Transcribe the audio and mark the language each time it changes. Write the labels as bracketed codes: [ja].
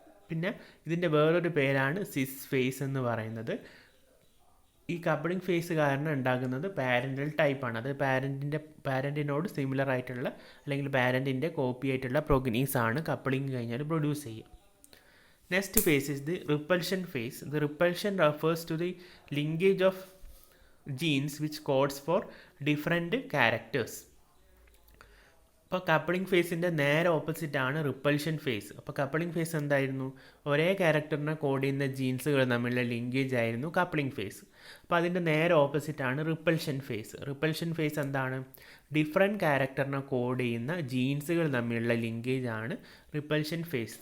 [ml] പിന്നെ ഇതിൻ്റെ വേറൊരു പേരാണ് സിസ് ഫേസ് എന്ന് പറയുന്നത്. ഈ കപ്ലിംഗ് ഫേസ് കാരണം ഉണ്ടാകുന്നത് പാരൻ്റൽ ടൈപ്പാണ്. അത് പാരൻറ്റിനോട് സിമിലർ ആയിട്ടുള്ള അല്ലെങ്കിൽ പാരൻറ്റിൻ്റെ കോപ്പി ആയിട്ടുള്ള പ്രൊഗനീസാണ് കപ്ലിംഗ് കഴിഞ്ഞാൽ പ്രൊഡ്യൂസ് ചെയ്യുക. [en] Next phase is the repulsion phase. The repulsion refers to the linkage of genes which codes for different characters. [ml] അപ്പോൾ കപ്ലിംഗ് ഫേസിൻ്റെ നേരെ ഓപ്പോസിറ്റാണ് റിപ്പൾഷൻ ഫേസ്. അപ്പോൾ കപ്ലിംഗ് ഫേസ് എന്തായിരുന്നു? ഒരേ ക്യാരക്ടറിനെ കോഡ് ചെയ്യുന്ന ജീൻസുകൾ തമ്മിലുള്ള ലിങ്കേജ് ആയിരുന്നു കപ്ലിംഗ് ഫേസ്. അപ്പോൾ അതിൻ്റെ നേരെ ഓപ്പോസിറ്റാണ് റിപ്പൾഷൻ ഫേസ്. റിപ്പൾഷൻ ഫേസ് എന്താണ്? ഡിഫറെൻറ്റ് ക്യാരക്ടറിനെ കോഡ് ചെയ്യുന്ന ജീൻസുകൾ തമ്മിലുള്ള ലിങ്കേജ് ആണ് റിപ്പൾഷൻ ഫേസ്.